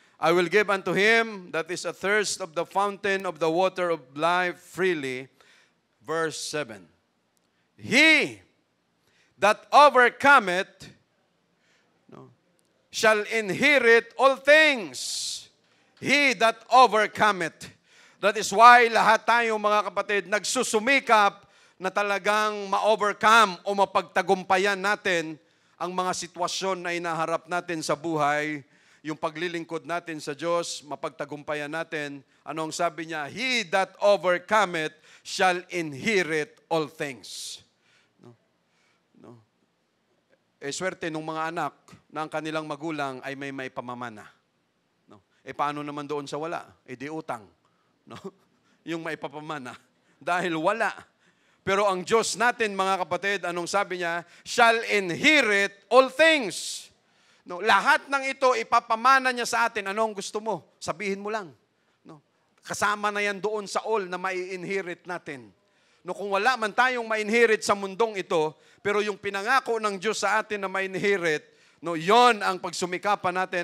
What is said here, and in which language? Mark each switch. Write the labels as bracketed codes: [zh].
[en] I will give unto him that is athirst of the fountain of the water of life freely. Verse 7. He that overcometh shall inherit all things. He that overcometh. That is why [tl] lahat tayo mga kapatid nagsusumikap na talagang ma-overcome o mapagtagumpayan natin ang mga sitwasyon na inaharap natin sa buhay, yung paglilingkod natin sa Diyos, mapagtagumpayan natin. Ano ang sabi niya? [en] He that overcometh shall inherit all things. [tl] Swerte nung mga anak na ang kanilang magulang ay may pamamana. No? Paano naman doon sa wala? Di utang. No? Yung maipapamana. Dahil wala. Pero ang Diyos natin, mga kapatid, anong sabi niya? [en] Shall inherit all things. No? [tl] Lahat ng ito, ipapamana niya sa atin. Ano ang gusto mo? Sabihin mo lang. No? Kasama na yan doon sa all na mai-inherit natin. No, kung wala man tayong ma-inherit sa mundong ito, pero yung pinangako ng Diyos sa atin na ma-inherit, no, yon ang pagsumikapan natin.